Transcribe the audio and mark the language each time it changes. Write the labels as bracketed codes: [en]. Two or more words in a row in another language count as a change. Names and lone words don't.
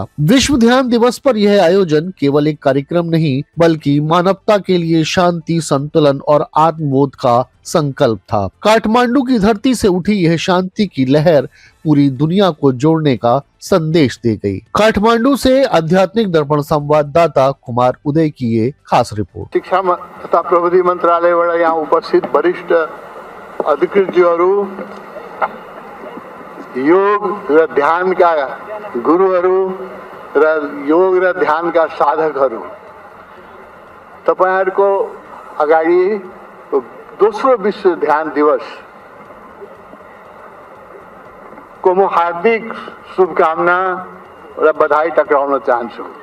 [hi] विश्व ध्यान दिवस पर यह आयोजन केवल एक कार्यक्रम नहीं बल्कि मानवता के लिए शांति, संतुलन और आत्मबोध का संकल्प था। काठमांडू की धरती से उठी यह शांति की लहर पूरी दुनिया को जोड़ने का संदेश दे गई। काठमांडू से आध्यात्मिक दर्पण संवाददाता कुमार उदय की ये खास रिपोर्ट। [ne] शिक्षा तथा प्रविधि मन्त्रालयबाट यहाँ उपस्थित वरिष्ठ अधिकृतज्यूहरू, योग र ध्यानका गुरुहरू र योग र ध्यानका साधकहरू, तपाईहरुको अगाडि दोस्रो विश्व ध्यान दिवस को म हार्दिक शुभकामना र बधाई टक्राउन चाहन्छु।